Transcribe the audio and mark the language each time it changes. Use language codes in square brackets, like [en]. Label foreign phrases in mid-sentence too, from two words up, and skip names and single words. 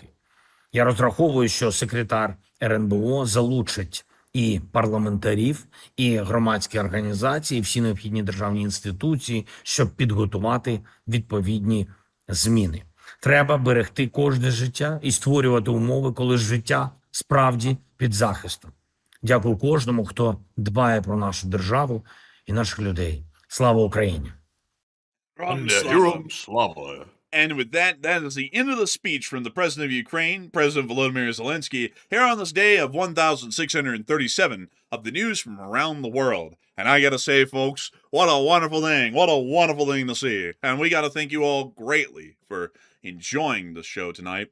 [uk] Я розраховую, що секретар РНБО залучить і парламентарів, і громадські організації, і всі необхідні державні інституції, щоб підготувати відповідні зміни. Треба берегти кожне життя і створювати умови, коли життя справді під захистом. Дякую кожному, хто дбає про нашу державу і наших людей. Слава Україні! Героям слава! [en] And with that, that is the end of the speech from the President of Ukraine, President Volodymyr Zelensky, here on this day of 1637 of the news from around the world. And I gotta say, folks, what a wonderful thing. What a wonderful thing to see. And we gotta thank you all greatly for enjoying the show tonight.